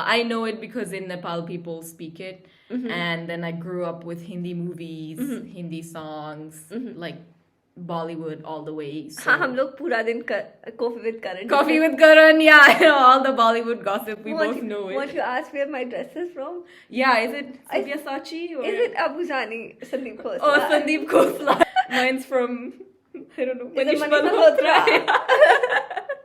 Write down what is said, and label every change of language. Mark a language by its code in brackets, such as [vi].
[en] I know it because in Nepal people speak it, and then I grew up with Hindi movies, Hindi songs, like Bollywood all the way. So. [hi] हाँ, हम लोग पूरा दिन coffee with Karan. [en] Coffee with Karan, yeah, I know all the Bollywood gossip. We both know it. Want to ask where my dress is from? Yeah, is it Sabyasachi or is it Abu Zani, Sandeep Khosla? Oh, Sandeep Khosla. Mine's from, I don't know, Manish Malhotra.